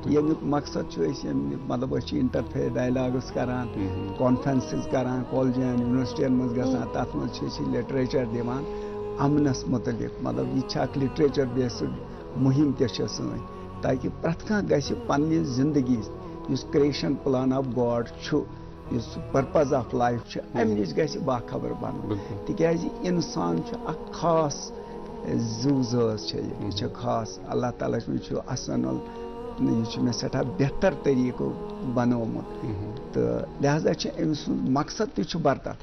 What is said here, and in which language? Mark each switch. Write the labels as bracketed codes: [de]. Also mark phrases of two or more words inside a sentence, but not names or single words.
[ks] ییٚمیُک مقصد چھُ أسۍ مطلب أسۍ چھِ [en] interface dialogues [ks] کران, کانفرنسز کران, کالجن یونیورسٹین منٛز گژھان, تتھ منٛز چھِ أسۍ لٹریچر دِوان امنس متعلق. مطلب یہ چھِ اکھ [en] literature based [ks] مہم تہِ چھِ سٲنۍ, تاکہ پرٛٮ۪تھ کانٛہہ گژھِ پننہِ زندگی یُس [en] creation plan of God [ks] چھُ, یُس [en] purpose of life [ks] امہ نش گژھِ باخبر بنُن. تکیازِ انسان اکھ خاص زو زٲژ یہ خاص, اللہ تعالیٰ چھُ احسن یہ چھُ مےٚ سٮ۪ٹھاہ بہتر طریقو بنومُت, تہٕ لہذا أمۍ سُنٛد مقصد تہِ چھُ برتر.